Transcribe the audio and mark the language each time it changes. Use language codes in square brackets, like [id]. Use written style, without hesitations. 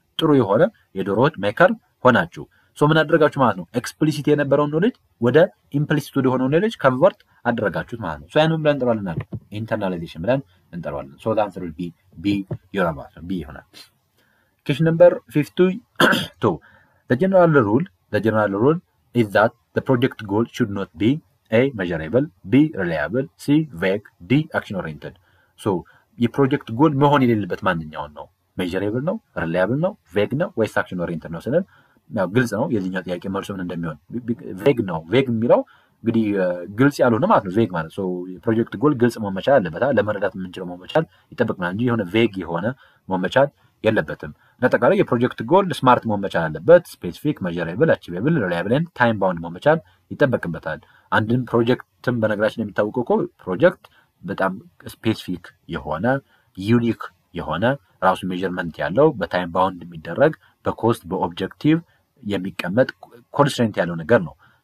[am] ጥሩ የሆነ የዶሮ ወጥ ሜከር ሆናችሁ። ምን አደረጋችሁ ማለት ነው? ኤክስፕሊሲት የነበረውን ኖሌጅ ወደ ኢምፕሊሲት ወደ ሆነው ኖሌጅ ኮንቨርት አደረጋችሁት ማለት ነው። ያንን ብለን እንጠራዋለን ኢንተርናላይዜሽን ብለን እንጠራዋለን። [en] the answer will be B [am] ይሆናል። [en] Question number 52. The general rule is that the project goal should not be A. measurable, B. reliable, C. vague, D. action oriented. [am] የፕሮጀክት ጎል መሆን የሌለበት ማንኛውን ነው? measurable ነው፣ reliable ነው፣ vague ነው ወይስ action oriented ነው ስንል ግልጽ ነው የዚህኛው ጥያቄ መልሱ ምን እንደሚሆን። vague ነው። vague የሚለው እንግዲህ ግልጽ ያልሆነ ማለት ነው። vague ማለት የፕሮጀክት ጎል ግልጽ መሆን መቻል አለበት፣ ለመረዳት የምንችለው መሆን መቻል ይጠበቅናል እንጂ የሆነ vague የሆነ መሆን መቻል የለበትም። ለጠቃላይ የፕሮጀክት ጎል ስማርት መሆን መቻል አለበት። ስፔሲፊክ፣ measurable፣ achievable፣ reliable and time bound መሆን መቻል ይጠበቅበታል። አንድን ፕሮጀክትም በነገራችን የሚታወቀው እኮ ፕሮጀክት በጣም ስፔሲፊክ የሆነ ዩኒክ የሆነ ራሱ ሜዠርመንት ያለው በታይም ባውንድ የሚደረግ በኮስት በኦብጀክቲቭ የሚቀመጥ ኮንስትሬንት ያለው ነገር ነው።